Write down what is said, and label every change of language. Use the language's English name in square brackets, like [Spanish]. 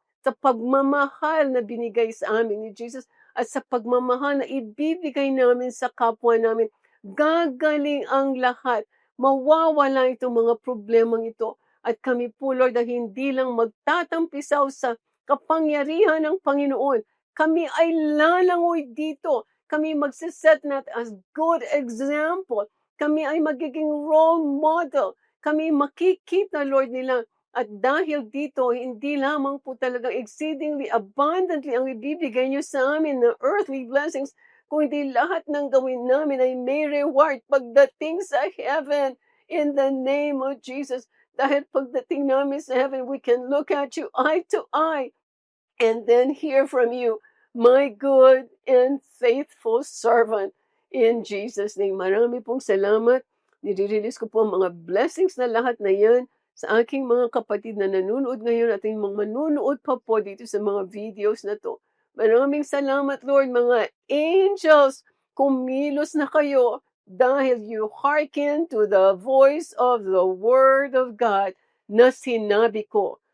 [Filipino] Sa pagmamahal na binigay sa amin ni Jesus at sa pagmamahal na ibibigay namin sa kapwa namin, gagaling ang lahat. Mawawala itong mga problemang ito. At kami po, Lord, ay hindi lang magtatampisaw sa kapangyarihan ng Panginoon. Kami ay lalangoy dito. Kami magsiset na as good example. Kami ay magiging role model. Kami makikita, Lord, nila. At dahil dito, hindi lamang po talagang exceedingly abundantly ang ibibigay niyo sa amin na earthly blessings, kundi lahat ng gawin namin ay may reward pagdating sa heaven in the name of Jesus. Dahil pagdating namin sa heaven, [English] we can look at you eye to eye and then hear from you, my good and faithful servant. [Filipino] In Jesus' name, marami pong salamat. Nire-release ko po ang mga blessings na lahat na yan sa aking mga kapatid na nanonood ngayon at yung mga manunood pa po dito sa mga videos na to. Maraming salamat, Lord. Mga angels, kumilos na kayo dahil [English] you hearken to the voice of the Word of God [Filipino] na sinabi ko.